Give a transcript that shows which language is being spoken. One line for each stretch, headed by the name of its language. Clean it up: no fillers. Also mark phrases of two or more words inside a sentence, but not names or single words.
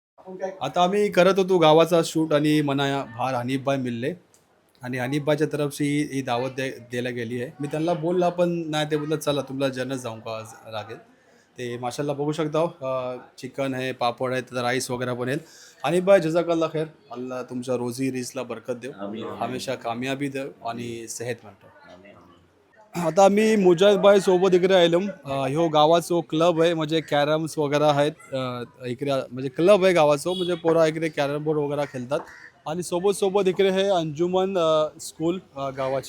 Marathi: आता आम्ही करत होतो गावाचा शूट आणि मना बाहेर हनीफबाई मिळले आणि हनीफबाईच्या तरफशी ही दावत द्यायला गेली आहे. मी त्यांना बोलला पण नाही, ते बोललं चला तुला जन्नत जाऊन का लागेल. ते माशाल्लाह बघू शकता चिकन आहे, पापड आहे, त्याचा राईस वगैरे पण आहेत. हनीफबाई
Arabic: جزاك الله خير,
Marathi: अल्लाह तुमच्या रोजी रिसला बरकत देव, हमेशा कामयाबी देव आणि सेहत म्हणतो. आता मी मुजाहिदबाई सोबत इकडे आलो. ह्यो गावाचो क्लब आहे, म्हणजे कॅरम्स वगैरे आहेत. इकडे म्हणजे क्लब आहे गावाचो, म्हणजे पोरा इकडे
English: carrom board
Marathi: वगैरे खेळतात. आणि सोबत सोबत इकडे हे अंजुमन स्कूल गावाची.